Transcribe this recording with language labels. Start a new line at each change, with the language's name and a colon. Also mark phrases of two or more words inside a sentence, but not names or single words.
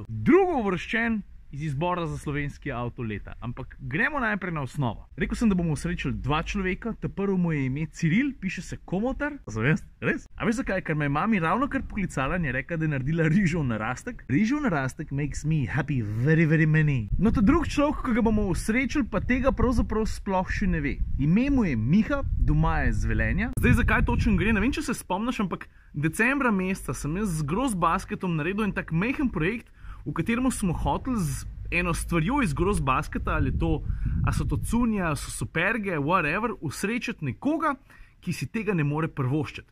Slovenian: Drugo uvrščen iz izbora za slovenski avto leta. Ampak gremo najprej na osnovo. Rekel sem, da bomo osrečili dva človeka. Ta prvo mu je ime Ciril, piše se Komotar. Zavest? Res? A veš zakaj? Ker me je mami ravno kar poklicala in je rekla, da je naredila rižev narastek. Rižev narastek
English: makes me happy very, very many.
Slovenian: No, ta drug človek, ki ga bomo osrečili, pa tega pravzaprav sploh še ne ve. Ime mu je Miha, doma je z Velenja. Zdaj, zakaj točno gre? Ne vem, če se spomniš, ampak decembra meseca sem jaz z Grossbasketom naredil en tak majhen projekt, v katerem smo hoteli z eno stvarjo iz Grossbasketa, ali so to cunje, ali so superge, whatever, usrečiti nekoga, ki si tega ne more privoščiti.